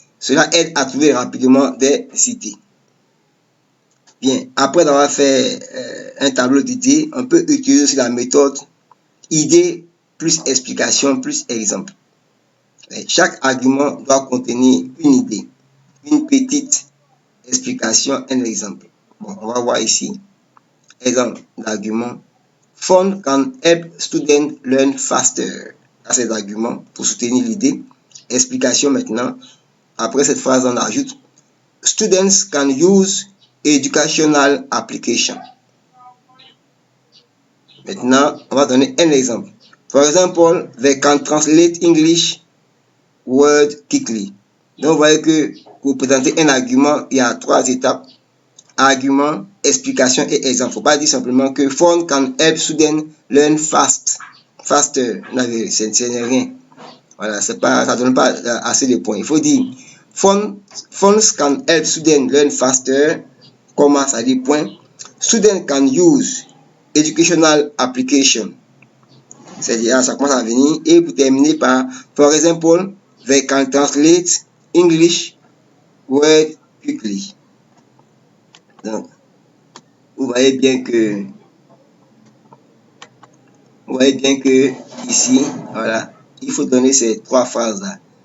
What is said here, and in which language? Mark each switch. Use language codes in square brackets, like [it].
[fr] Cela aide à trouver rapidement des idées. Bien, après avoir fait un tableau d'idées, on peut utiliser aussi la méthode idée plus explication plus exemple. Chaque argument doit contenir une idée, une petite explication, un exemple. Bon, on va voir ici. Exemple d'argument. [en] Phone can help students learn faster. [fr] À cet argument pour soutenir l'idée. Explication maintenant. Après cette phrase, on ajoute [en] students can use educational application. [fr] Maintenant, on va donner un exemple. [en] For example, they can translate English word quickly. [fr] Donc, vous voyez que pour présenter un argument, il y a 3 étapes. Argument, explication et exemple. Il ne faut pas dire simplement que [en] phone can help students learn faster. [fr] Ce n'est rien. Voilà, ça ne donne pas assez de points. Il faut dire [en] phones can help students learn faster. [fr] Comment ça dit point. [en] Students can use educational application. [fr] C'est-à-dire, ça commence à venir. Et pour terminer par, [en] for example, they can translate English word quickly. [fr] Donc, vous voyez bien que ici, voilà, il faut donner ces 3 phrases-là.